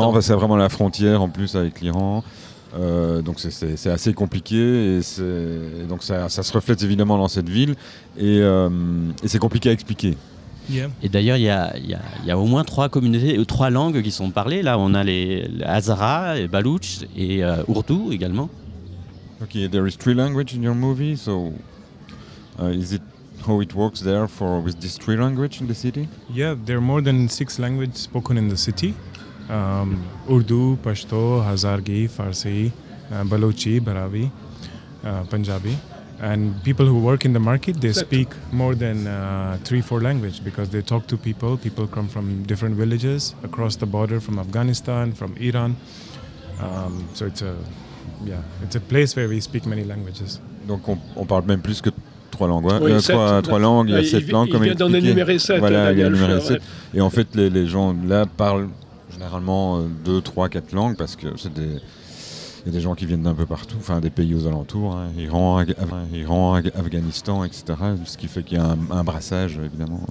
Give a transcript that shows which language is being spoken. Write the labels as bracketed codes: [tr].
[fr] Entre l'Iran, c'est vraiment la frontière en plus avec l'Iran. Donc c'est assez compliqué et donc ça se reflète évidemment dans cette ville et c'est compliqué à expliquer. [en] Yeah. [fr] Et d'ailleurs, il y a au moins trois communautés, trois langues qui sont parlées. Là, on a les Hazara, les Baloutch et Urdu également. [en] Ok, there is three languages in your movie. So, is it how it works there for with these three languages in the city? Yeah, there are more than six languages spoken in the city: Urdu, Pashto, Hazargi, Farsi, Balochi, Barawi, Punjabi. And people who work in the market, they speak more than three, four languages because they talk to people. People come from different villages across the border, from Afghanistan, from Iran. So it's a place where we speak many languages. [fr] Donc on parle même plus que trois langues. Hein? Oui, trois langues, il y a sept langues. Il vient d'en énumérer sept. Voilà, il y a énuméré sept. Et en fait, les gens là parlent généralement deux, trois, quatre langues parce que c'est des... Il y a des gens qui viennent d'un peu partout, enfin des pays aux alentours, hein, Iran, Afghanistan, etc. Ce qui fait qu'il y a un brassage, évidemment.